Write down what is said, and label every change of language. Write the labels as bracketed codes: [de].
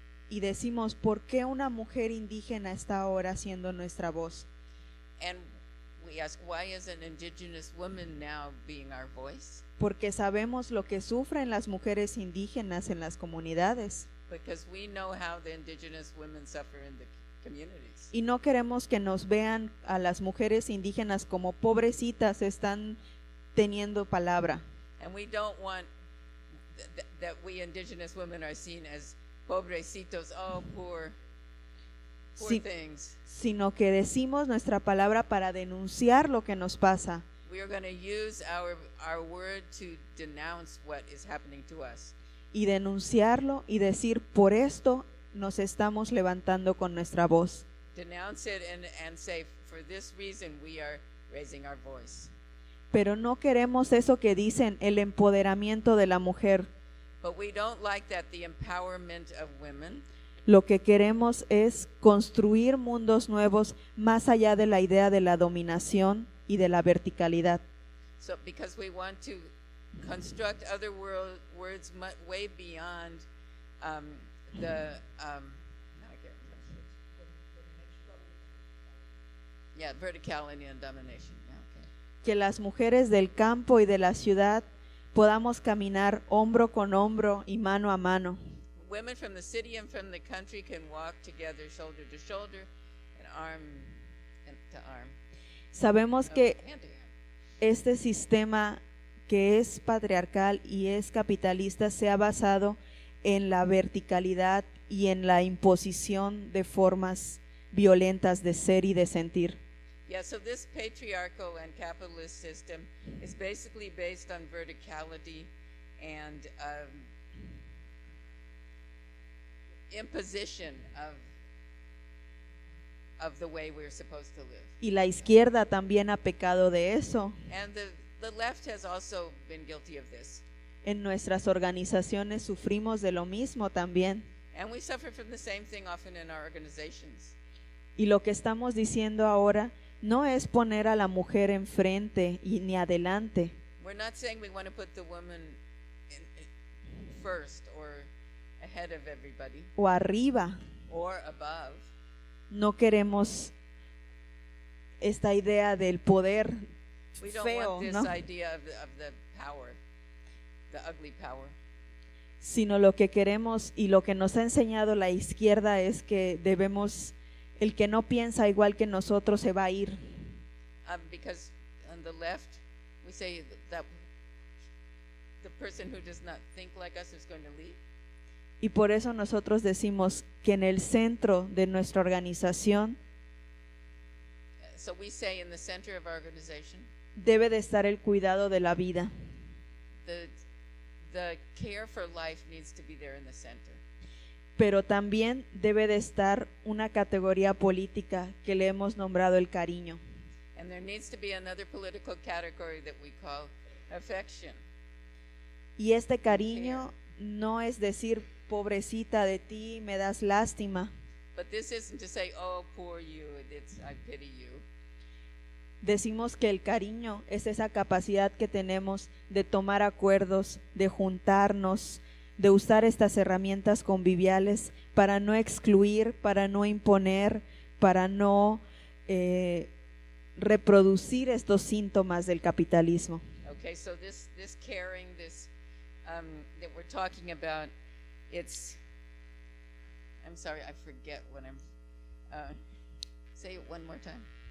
[es] Y decimos, ¿por qué una mujer indígena está ahora siendo nuestra voz? [en] And we ask, why is an indigenous woman now being our voice? [es] Porque sabemos lo que sufren las mujeres indígenas en las comunidades. [en] Because we know how the indigenous women suffer in the communities. [es] Y no queremos que nos vean a las mujeres indígenas como pobrecitas, están teniendo palabra. [en] And we don't want that we indigenous women are seen as pobrecitos, oh, poor [es] Sí. [en] things. [es] Sino que decimos nuestra palabra para denunciar lo que nos pasa. [en] We are going to use our word to denounce what is happening to us. [es] Y denunciarlo y decir, por esto nos estamos levantando con nuestra voz. [en] Denounce it and say, for this reason we are raising our voice. [es] Pero no queremos eso que dicen, el empoderamiento de la mujer. [en] But we don't like that, the empowerment of women. [es] Lo que queremos es construir mundos nuevos más allá de la idea de la dominación y de la verticalidad. [en] So because we want to construct other words way beyond the now I can't remember. Yeah, verticality and domination. Yeah, okay. [es] Que las mujeres del campo y de la ciudad podamos caminar hombro con hombro y mano a mano. [en] Women from the city and from the country can walk together, shoulder to shoulder, and arm to arm. [es] Sabemos que [en] Hand to hand. [es] este sistema que es patriarcal y es capitalista se ha basado en la verticalidad y en la imposición de formas violentas de ser y de sentir. [en] Yeah, so this patriarchal and capitalist system is basically based on verticality and imposition of the way we're supposed to live. [es] Y la izquierda también ha pecado de eso. [en] And the left has also been guilty of this. [es] En nuestras organizaciones sufrimos de lo mismo también. [en] And we suffer from the same thing often in our organizations. [es] Y lo que estamos diciendo ahora no es poner a la mujer enfrente y ni adelante. [en] We're not saying we want to put the woman first or ahead of everybody [es] O arriba. [en] or above. [es] No queremos esta idea del poder [en] We don't [es] feo, [en] want this [es] ¿no? [en] idea of the power, the ugly power. [es] Sino lo que queremos y lo que nos ha enseñado la izquierda es que debemos, el que no piensa igual que nosotros se va a ir. [en] Because on the left, we say that the person who does not think like us is going to leave. [es] Y por eso nosotros decimos que en el centro de nuestra organización [en] So we say in the center of our organization, [es] debe de estar el cuidado de la vida. [en] the care for life needs to be there in the center. [es] Pero también debe de estar una categoría política que le hemos nombrado el cariño. [en] And there needs to be another political category that we call affection. [es] Y este cariño no es decir, pobrecita de ti, me das lástima. [en] But this isn't to say, oh, poor you, it's, I pity you. [es] Decimos que el cariño es esa capacidad que tenemos de tomar acuerdos, de juntarnos, de usar estas herramientas conviviales para no excluir, para no imponer, para no reproducir estos síntomas del capitalismo. [en] Okay, so this caring, this that we're talking about, it's, I'm sorry, I forget what I'm, say it one more time.